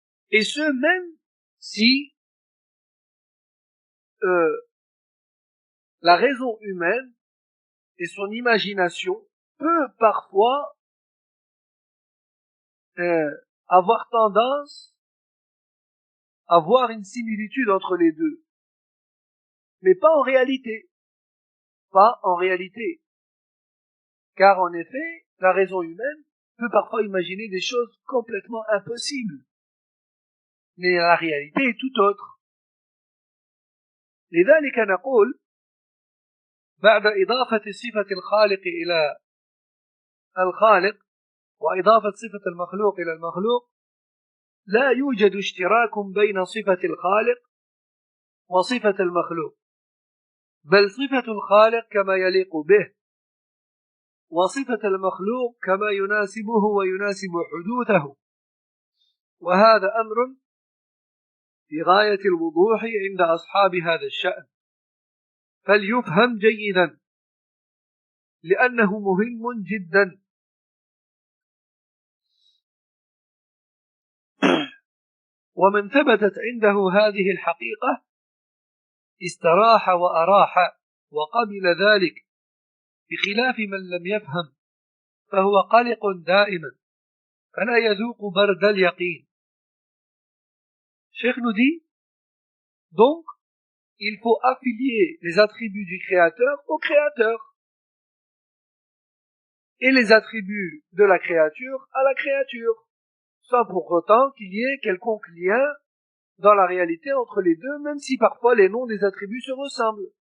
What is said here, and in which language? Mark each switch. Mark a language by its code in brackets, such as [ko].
[fr] Et ce, même si la raison humaine et son imagination peut parfois avoir tendance à voir une similitude entre les deux. Mais pas en réalité. Pas en réalité. Car en effet, la raison humaine peut parfois imaginer des choses complètement impossibles. Mais la réalité est tout autre. [ar] لذلك نقول بعد إضافة صفة الخالق إلى الخالق وإضافة صفة المخلوق إلى المخلوق لا يوجد اشتراك بين صفة الخالق وصفة المخلوق بل صفة الخالق كما يليق به وصفة المخلوق كما يناسبه ويناسب حدوثه وهذا أمر في غاية الوضوح عند أصحاب هذا الشأن فليفهم جيدا لأنه مهم جدا. ومن ثبتت عنده هذه الحقيقة استراح وأراح وقبل ذلك بخلاف من لم يفهم فهو قلق دائما فلا يذوق برد اليقين. [fr] Cheikh nous dit, donc, il faut affilier les attributs du Créateur au Créateur et les attributs de la créature à la créature, sans pour autant qu'il y ait quelconque lien dans la réalité entre les deux, même si parfois les noms des attributs se ressemblent.